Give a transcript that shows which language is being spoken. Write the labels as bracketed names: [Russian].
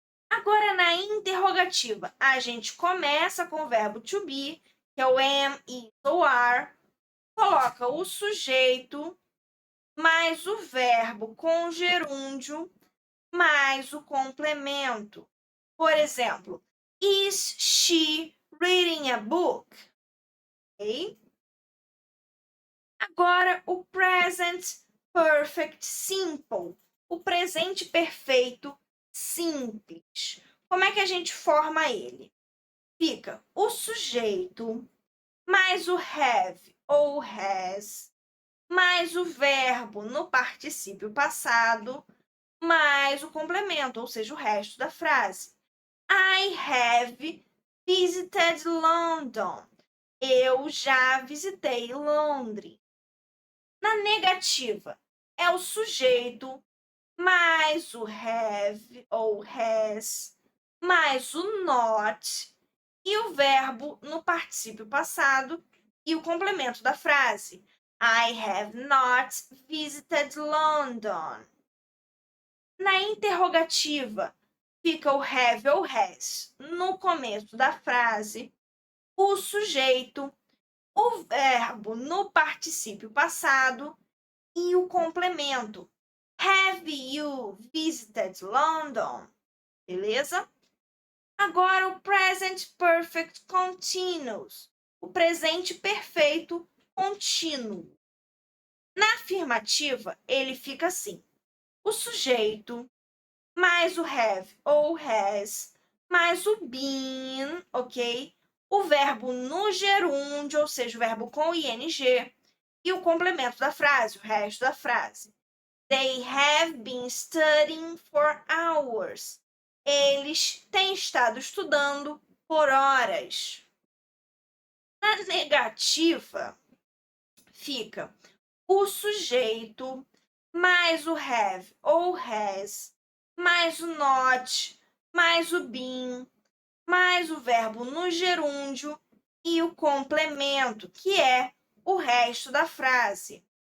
[Portuguese] Agora, na interrogativa, a gente começa com o verbo to be, que é o am, is ou are, coloca o sujeito, mais o verbo com gerúndio, mais o complemento. Por exemplo, [English] is she reading a book? [Portuguese] Okay? Agora, o present perfect simple, o presente perfeito simples. Como é que a gente forma ele? Fica o sujeito mais o have ou has, mais o verbo no particípio passado, mais o complemento, ou seja, o resto da frase. [English] I have visited London. [Portuguese] Eu já visitei Londres. Na negativa, é o sujeito mais o have ou has, mais o not e o verbo no particípio passado e o complemento da frase. [English] I have not visited London. [Portuguese] Na interrogativa, fica o have ou has no começo da frase, o sujeito, o verbo no particípio passado e o complemento. [English] Have you visited London? [Portuguese] Beleza? Agora o present perfect continuous, o presente perfeito contínuo. Na afirmativa, ele fica assim: o sujeito mais o have ou has, mais o been, ok? O verbo no gerúndio, ou seja, o verbo com ing, e o complemento da frase, o resto da frase. [English] They have been studying for hours. [Portuguese] Eles têm estado estudando por horas. Na negativa, fica o sujeito mais o have ou has, mais o not, mais o been, mais o verbo no gerúndio e o complemento, que é o resto da frase.